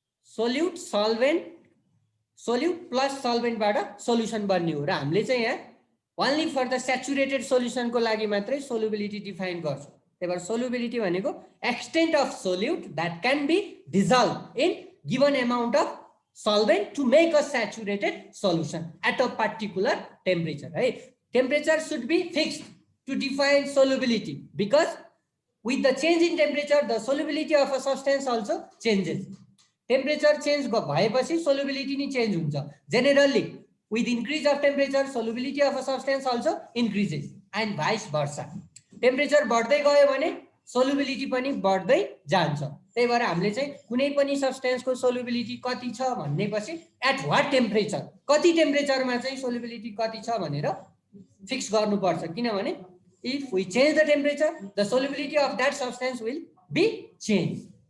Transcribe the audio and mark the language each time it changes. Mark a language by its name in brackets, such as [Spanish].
[Nepali] सोल्युट solvent, सोल्युट plus सल्भेन्टबाट solution बन्ने हो। र हामीले चाहिँ यहाँ [English] only for the [Nepali] सेचुरेटेड सोल्युसनको लागि मात्रै सोल्युबिलिटी डिफाइन गर्छौँ। त्यही भएर सोल्युबिलिटी भनेको [English] Extent of solute that can be dissolve in given amount of solvent to make a saturated solution at a particular temperature है। temperature should be fixed to define solubility because with the change in temperature the solubility of a substance also changes। [Nepali] temperature change भएपछि solubility नि change हुन्छ। [English] generally with increase of temperature solubility of a substance also increases and vice versa। [Nepali] temperature बढ्दै गयो भने solubility पनि बढ्दै जान्छ। त्यही भएर हामीले चाहिँ कुनै पनि सब्स्टेन्सको सोल्युबिलिटी कति छ भन्नेपछि [English] at what temperature, [Nepali] कति टेम्परेचरमा चाहिँ सोल्युबिलिटी कति छ भनेर फिक्स गर्नुपर्छ। [English] किनभने if we change the temperature the solubility of that substance will be change.